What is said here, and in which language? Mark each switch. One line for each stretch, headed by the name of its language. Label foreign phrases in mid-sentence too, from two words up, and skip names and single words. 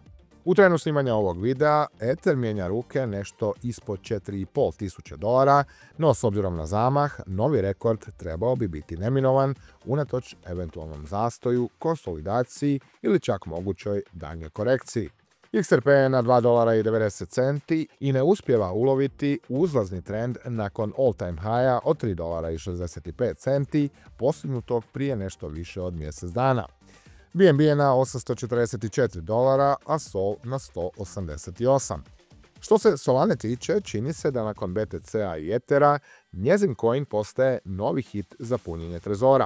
Croatian: U trenu snimanja ovog videa, Ether mijenja ruke nešto ispod $4,5 tisuće, no s obzirom na zamah, novi rekord trebao bi biti neminovan unatoč eventualnom zastoju, konsolidaciji ili čak mogućoj daljnjoj korekciji. XRP je na $2,90 i ne uspijeva uloviti uzlazni trend nakon
English: all-time high-
Croatian: a od $3,65 postignutog prije nešto više od mjesec dana. BNB je na $844, a Sol na 188. Što se Solane tiče, čini se da nakon BTC-a i Ethera, njezin coin postaje novi hit za punjenje trezora.